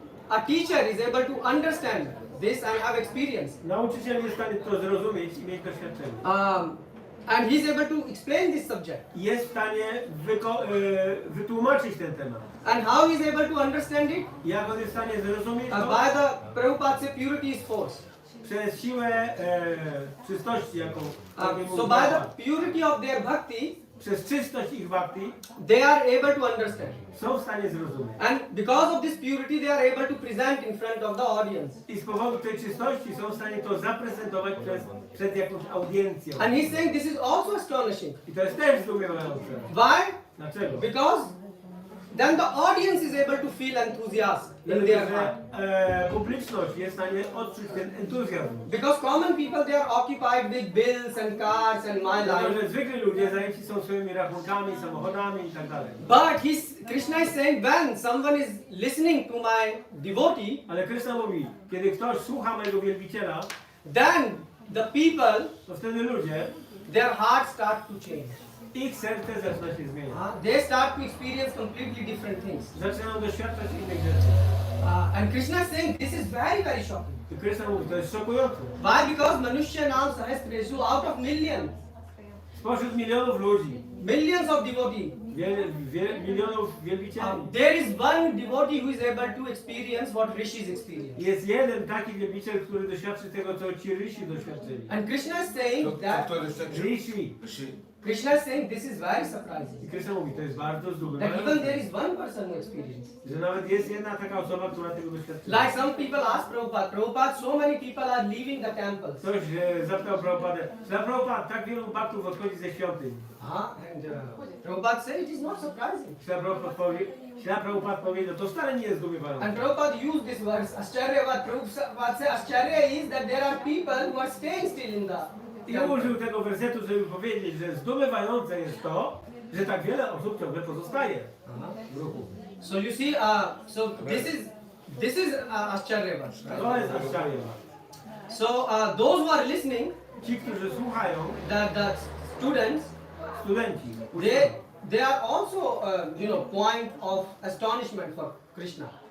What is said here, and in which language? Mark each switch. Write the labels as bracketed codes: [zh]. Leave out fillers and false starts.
[en] A teacher is able to understand this and have experience. [pl] Nauczyciel jest w stanie to zrozumieć i mieć doświadczenie. [en] And he is able to explain this subject. [pl] Jest w stanie wytłumaczyć ten temat. [en] And how he is able to understand it? [pl] Jak on jest w stanie zrozumieć to? [en] By the Prabhupada say purity is force. [pl] Przez siłę czystości, jaką [en] so by the purity of their bhakti, [pl] przez czystość ich bhakti, [en] they are able to understand. [pl] Są w stanie zrozumieć. [en] And because of this purity, they are able to present in front of the audience. [pl] I z powodu tej czystości są w stanie to zaprezentować przed jakąś audiencją. [en] And he's saying this is also astonishing. [pl] I to jest też zdumiewające. [en] Why? [pl] Dlaczego? [en] Because then the audience is able to feel enthusiasm in their heart. [pl] Publiczność jest w stanie odczuć ten entuzjazm. [en] Because common people, they are occupied with bills and cars and my life. [pl] Dlatego, że zwykli ludzie zajęci są swoimi rachunkami, samochodami i tak dalej. [en] But Krishna is saying when someone is listening to my devotee, [pl] ale Krishna mówi, kiedy ktoś słucha mojego wielbiciela, [en] then the people, [pl] to wtedy ludzie, [en] their hearts start to change. [pl] Ich serce zaczyna się zmieniać. [en] They start to experience completely different things. [pl] Zaczynają doświadczać innych rzeczy. [en] And Krishna is saying this is very, very shocking. [pl] I Krishna mówi, to jest szokujące. [en] Why? Because [sa] Manushya Nam Sahasreshu, [en] out of millions, [pl] Spośród milionów ludzi, [en] millions of devotees, [pl] milionów wielbicieli, [en] there is one devotee who is able to experience what rishis experience. [pl] jest jeden taki wielbiciel, który doświadczy tego, co ci rysi doświadczyli. [en] And Krishna is saying that [pl] Rishi. [en] Krishna is saying this is very surprising. [pl] I Krishna mówi, to jest bardzo [en] That even [pl] zdumiewające, [en] there is one person who experiences. [pl] że nawet jest jedna taka osoba, która tego doświadczyła. [en] Like some people ask Prabhupada, Prabhupada, so many people are leaving the temples. [pl] Ktoś zapytał Prabhupadę, Prabhupada, tak wielu baktów odchodzi ze świątyń. [en] And Prabhupada said it is not surprising. [pl] Prabhupada powiedział, to wcale nie jest zdumiewające. [en] And Prabhupada used this verse, Ascharya. Prabhupada said Ascharya is that there are people who are staying still in the [pl] I użył tego wersetu, żeby powiedzieć, że zdumiewające jest to, że tak wiele osób ciągle pozostaje w ruchu. [en] So you see, so this is Ascharya. [pl] To jest Ascharya. [en] So those who are listening, [pl] Ci, którzy słuchają, [en] the students, [pl] studenci, [en] they are also point of astonishment for Krishna.